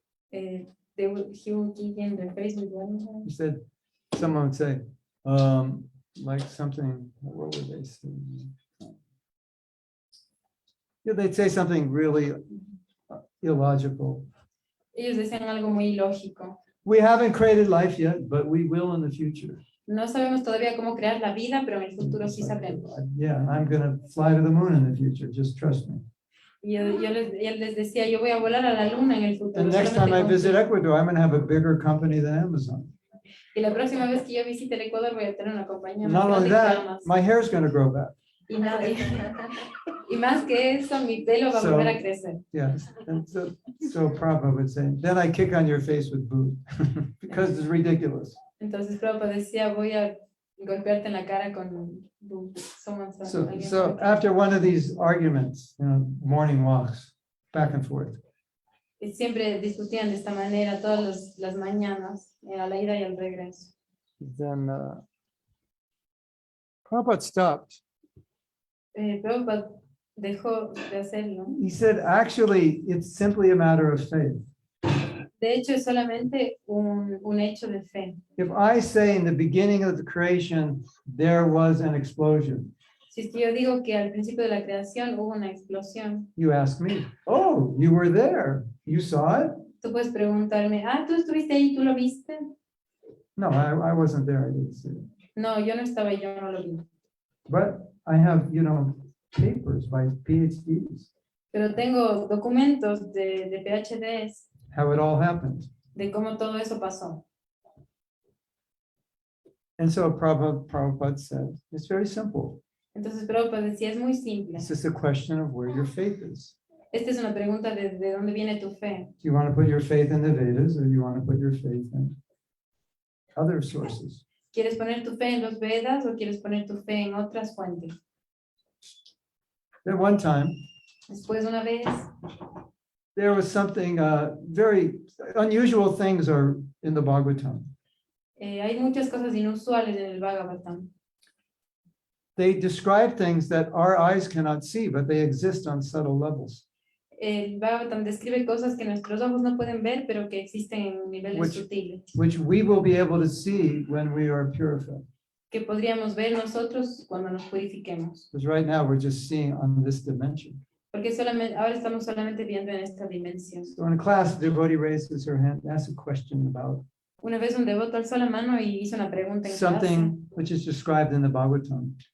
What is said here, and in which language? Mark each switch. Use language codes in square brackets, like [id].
[en] he would kick in their face with one. He said, someone would say, like something, what would they say? Yeah, they'd say something really illogical. [es] Ellos decían algo muy ilógico. [en] We haven't created life yet, but we will in the future. [es] No sabemos todavía cómo crear la vida, pero en el futuro sí sabremos. [en] Yeah, I'm gonna fly to the moon in the future, just trust me. [es] Y él les decía, yo voy a volar a la luna en el futuro. [en] And next time I [es] solamente [en] visit [es] confía. [en] Ecuador, I'm gonna have a bigger company than Amazon. [es] Y la próxima vez que yo visite el Ecuador voy a tener una compañía más [en] Not only [es] grande que [en] that, [es] jamás. [en] my hair's going to grow back. [es] Y, y más que eso, mi pelo va a volver a crecer. [en] Yes. And so Prabhupada would say, then I kick on your face with boot because it's ridiculous. [es] Entonces Prabhupada decía, voy a golpearte en la cara con [en] So after one of these arguments, morning walks, back and forth. [es] Y siempre discutían de esta manera todas las mañanas, a la ida y al regreso. [en] Then Prabhupada stopped. [es] Prabhupada dejó de hacerlo. [en] He said, actually, it's simply a matter of faith. [es] De hecho, es solamente un hecho de fe. [en] If I say in the beginning of the creation, there was an explosion, [es] Si es que yo digo que al principio de la creación hubo una explosión, [en] you ask me, oh, you were there. You saw it? [es] tú puedes preguntarme, ¿tú estuviste ahí, tú lo viste? [en] No, I wasn't there. I didn't see it. [es] No, yo no estaba ahí, yo no lo vi. [en] But I have, papers by PhDs, [es] Pero tengo documentos de PhDs [en] how it all happened. [es] de cómo todo eso pasó. [en] And so Prabhupada said, it's very simple. [es] Entonces Prabhupada decía, es muy simple. [en] It's just a question of where your faith is. [es] Esta es una pregunta de dónde viene tu fe. [en] Do you want to put your faith in the Vedas or do you want to put your faith in other sources? [es] ¿Quieres poner tu fe en los Vedas o quieres poner tu fe en otras fuentes? [en] At one time, [es] Después, una vez, [en] there was something very unusual things are in the Bhagavatam. [es] hay muchas cosas inusuales en el Bhagavatam. [en] They describe things that our eyes cannot see, but they exist on subtle levels. [es] El Bhagavatam describe cosas que nuestros ojos no pueden ver, pero que existen en niveles sutiles, [en] Which we will be able to see when we are purified. [es] que podríamos ver nosotros cuando nos purifiquemos. [en] Because right now we're just seeing on this dimension. [es] Porque solamente, ahora estamos solamente viendo en esta dimensión. [en] So in class, the devotee raises her hand, asks a question about [es] Una vez un devoto alzó la mano y hizo una pregunta en clase [en] something which is described in the Bhagavatam